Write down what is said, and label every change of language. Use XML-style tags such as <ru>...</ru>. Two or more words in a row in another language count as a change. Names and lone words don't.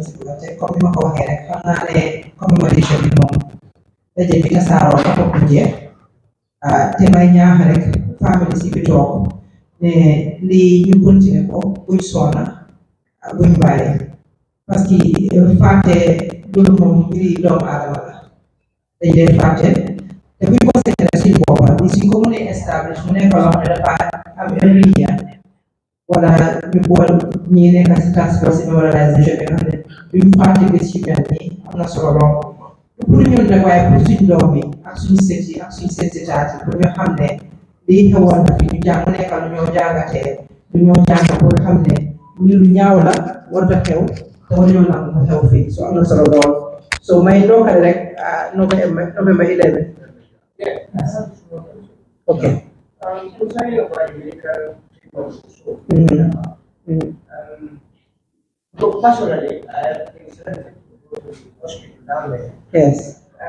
<wo>si bëgg a teg comme ni ma ko waxee rek xam naa ne commémoration bi moom daje bi tasaaroo ba toog jeex te may ñaax rek famille si bi toog ne lii ñu continuer ko buñ soona buñ bàyyi parce que fàtte loolu moom mbiri doomu aadama la dañ leen fàtte te buñ ko seetlee suñ boppa li suñ ko mënee establish mu nekk loo xam ne dafa am</wo> <en>every year</en> <wo>wala ñu bool ñi nekk si</wo> <en>task force memorialisation</en> <wo>bi nga xam ne duñ fàtte bés yu mel nii am na solo lool pour ñun nag waaye pour suñ doom yi ak suñ sët yi ak suñ sensitaat yi pour ñu xam ne lii xewoon na fi ñu jàng mu nekk lu ñoo jàngatee lu ñoo jàng pour xam ne lii lu ñaaw la war a xew te war ñoo nangu mu xew fii so am na solo lool so may ndokkale rek</wo> <en>November 11. ok. Personally, I think it's hospital down there. Yes.</en>